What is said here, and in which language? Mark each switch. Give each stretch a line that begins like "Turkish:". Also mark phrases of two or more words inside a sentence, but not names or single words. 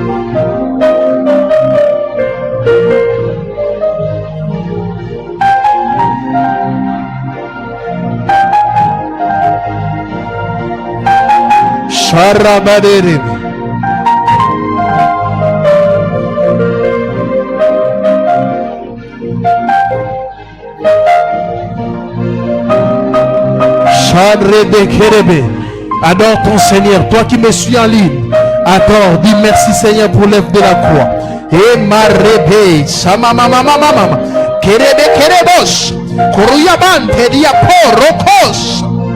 French: Sharabadere. Sharebe Kerebe. Adore ton Seigneur, toi qui me suis en ligne. Adore, dis merci Seigneur pour l'œuvre de la croix. Et marebe, sama mama mama mama, kerebe kerebos, koruyabante diapo rokos.